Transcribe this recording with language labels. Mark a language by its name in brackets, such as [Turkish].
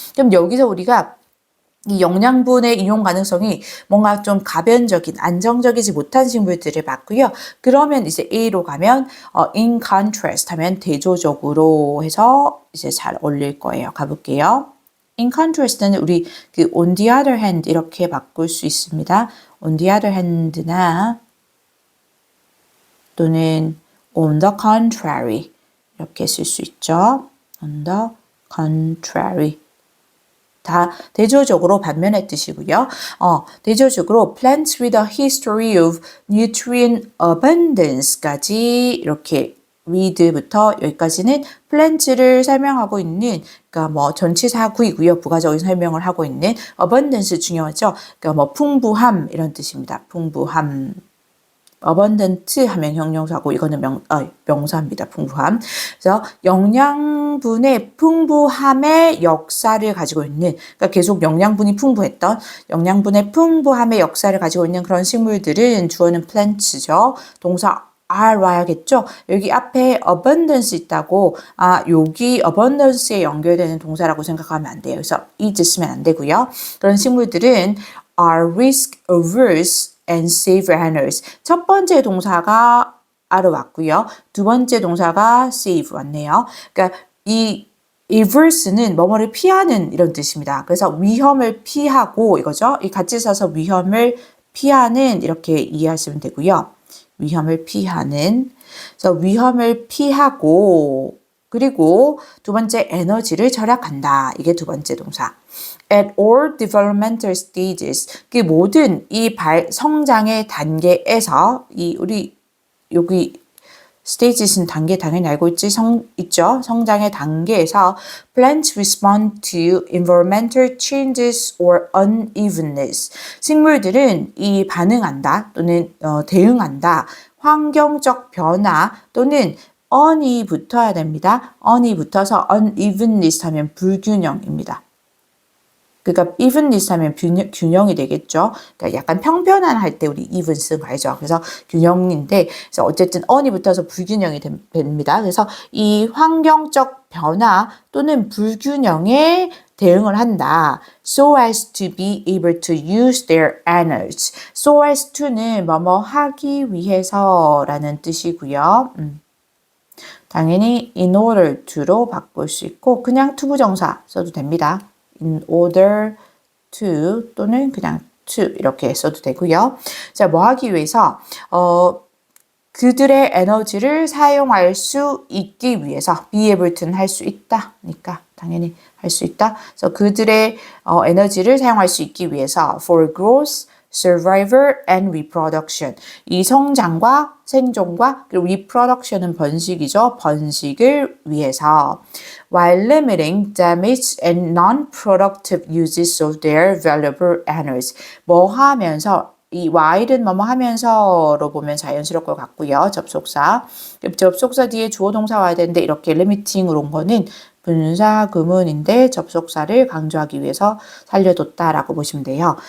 [Korean] 그럼 여기서 우리가 이 영양분의 이용 가능성이 뭔가 좀 가변적인, 안정적이지 못한 식물들을 봤고요. 그러면 이제 A로 가면 in contrast 하면 대조적으로 해서 이제 잘 어울릴 거예요. 가볼게요. in contrast는 우리 그 [English] on the other hand [Korean] 이렇게 바꿀 수 있습니다. [English] on the other hand [Korean] 나 또는 [English] on the contrary [Korean] 이렇게 쓸 수 있죠. [English] on the contrary [Korean] 다 대조적으로 반면의 뜻이고요. 대조적으로 [English] plants with a history of nutrient abundance [Korean] 까지 이렇게 with부터 여기까지는 plants를 설명하고 있는 그러니까 뭐 전치사구이고요. 부가적인 설명을 하고 있는 abundance 중요하죠. 그러니까 뭐 풍부함 이런 뜻입니다. 풍부함. abundant 하면 형용사고 이거는 명사입니다. 풍부함. 그래서 영양분의 풍부함의 역사를 가지고 있는 그러니까 계속 영양분이 풍부했던 영양분의 풍부함의 역사를 가지고 있는 그런 식물들은 주어는 plants죠. 동사 are 와야겠죠. 여기 앞에 abundance 있다고 여기 abundance에 연결되는 동사라고 생각하면 안 돼요. 그래서 is 쓰면 안 되고요. 그런 식물들은 [English] are risk averse and save runners. [Korean] 첫 번째 동사가 are 왔고요. 두 번째 동사가 save 왔네요. 그러니까 이 averse는 뭐뭐를 피하는 이런 뜻입니다. 그래서 위험을 피하고 이거죠. 이 같이 써서 위험을 피하는 이렇게 이해하시면 되고요. 위험을 피하는. 그래서 위험을 피하고 그리고 두 번째 에너지를 절약한다. 이게 두 번째 동사. [English] At all developmental stages, [Korean] 그 모든 이 성장의 단계에서 우리 여기 stages는 단계 당연히 알고 있죠. 성장의 단계에서 [English] plants respond to environmental changes or unevenness. [Korean] 식물들은 이 반응한다 또는 대응한다. 환경적 변화 또는 on이 붙어야 됩니다. on이 붙어서 unevenness 하면 불균형입니다. 그러니까 evenness 하면 균형이 되겠죠. 그러니까 약간 평변한 할 때 우리 even 쓰는 거 알죠? 그래서 균형인데, 그래서 어쨌든 on이 붙어서 불균형이 됩니다. 그래서 이 환경적 변화 또는 불균형에 대응을 한다. [English] So as to be able to use their energies. [Korean] So as to는 뭐뭐 하기 위해서라는 뜻이고요. 당연히 [English] in order to [Korean] 로 바꿀 수 있고 그냥 투부정사 써도 됩니다. [English] in order to [Korean] 또는 그냥 to 이렇게 써도 되고요. 자, 뭐 하기 위해서 그들의 에너지를 사용할 수 있기 위해서 be able to는 할 수 있다니까 당연히 할 수 있다. 그래서 그들의 에너지를 사용할 수 있기 위해서 [English] for growth, survival and reproduction. [Korean] 이 성장과 생존과 그리고 reproduction은 번식이죠. 번식을 위해서 [English] while limiting damage and non-productive uses of their valuable energies. [Korean] 뭐 하면서 이 while은 뭐뭐 하면서로 보면 자연스러울 것 같고요. 접속사. 접속사 뒤에 주어 동사 와야 되는데 이렇게 limiting으로 온 거는 분사 구문인데 접속사를 강조하기 위해서 살려뒀다라고 보시면 돼요.